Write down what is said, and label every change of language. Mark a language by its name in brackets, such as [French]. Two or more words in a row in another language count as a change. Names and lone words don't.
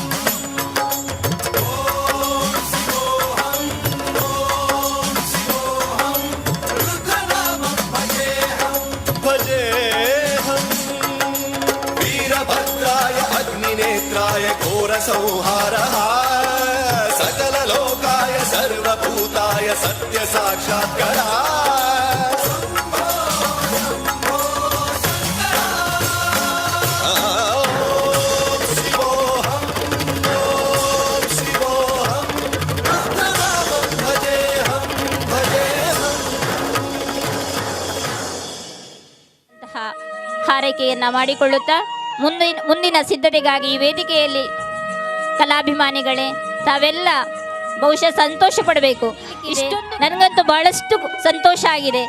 [Sanskrit] ओम शिवोऽहम् रुद्रनामं भजेऽहम् भजेऽहम् वीरभद्राय अग्निनेत्राय घोरसंहारः सकललोकाय सर्वभूताय सत्य साक्षात्करः ओम शिवोऽहम् ओम शिवोऽहम् रुद्रनामं भजेऽहम् भजेऽहम् [Kannada] ಹಾರೈಕೆಯನ್ನ ಮಾಡಿಕೊಳ್ಳುತ್ತಾ ಮುಂದಿನ ಸಿದ್ಧತೆಗಾಗಿ ಈ ವೇದಿಕೆಯಲ್ಲಿ ಕಲಾಭಿಮಾನಿಗಳೇ ತಾವೆಲ್ಲ ಬಹುಶಃ ಸಂತೋಷ ಪಡಬೇಕು. ಇಷ್ಟೊಂದು ನನಗಂತೂ ಬಹಳಷ್ಟು ಸಂತೋಷ ಆಗಿದೆ.